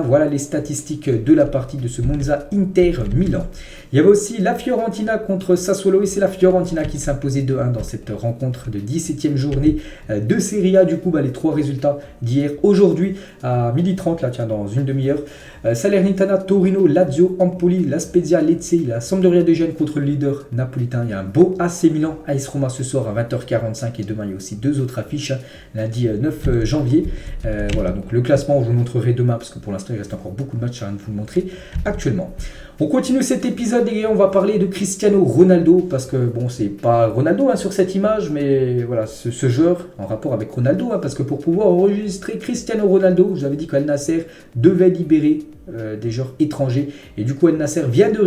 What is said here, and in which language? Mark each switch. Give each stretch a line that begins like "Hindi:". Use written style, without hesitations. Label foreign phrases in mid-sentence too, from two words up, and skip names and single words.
French: Voilà les statistiques de la partie de ce Monza Inter Milan. Il y avait aussi la Fiorentina contre Sassuolo et c'est la Fiorentina qui s'imposait 2-1 dans cette rencontre de 17e journée de Serie A. Du coup les 3 résultats d'hier. Aujourd'hui à 12h30 là dans une demi-heure, Salernitana, Torino, Lazio, Empoli, la Spezia, Lecce, la Sampdoria de Gênes contre le leader napolitain. Il y a un beau AC Milan, AS Roma ce soir à 20h45 et demain il y a aussi 2 autres affiches lundi 9 janvier. Voilà donc le classement je vous le montrerai demain parce que pour l'instant il reste encore beaucoup de matchs à vous le montrer actuellement. On continue cet épisode et on va parler de Cristiano Ronaldo parce que c'est pas Ronaldo sur cette image, mais voilà ce joueur en rapport avec Ronaldo parce que pour pouvoir enregistrer Cristiano Ronaldo, j'avais dit qu'Al Nasser devait libérer des joueurs étrangers et du coup Al Nasser vient de